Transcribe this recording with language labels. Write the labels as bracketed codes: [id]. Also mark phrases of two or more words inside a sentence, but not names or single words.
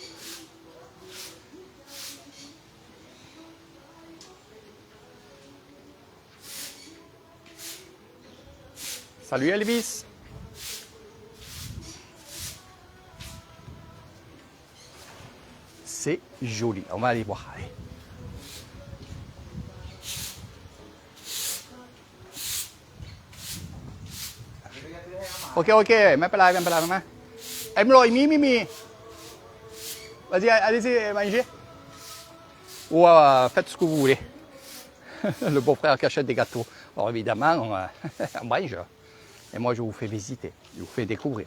[fr] Salut Elvis. C'est joli. On va aller voir. Allez. [th] Ok,ไม่เป็นไร Emlo, Mimi. [fr] Vas-y, allez-y, mangez. Ou faites ce que vous voulez. Le beau-frère qui achète des gâteaux. Alors évidemment, on mange. Et moi, je vous fais visiter, je vous fais découvrir.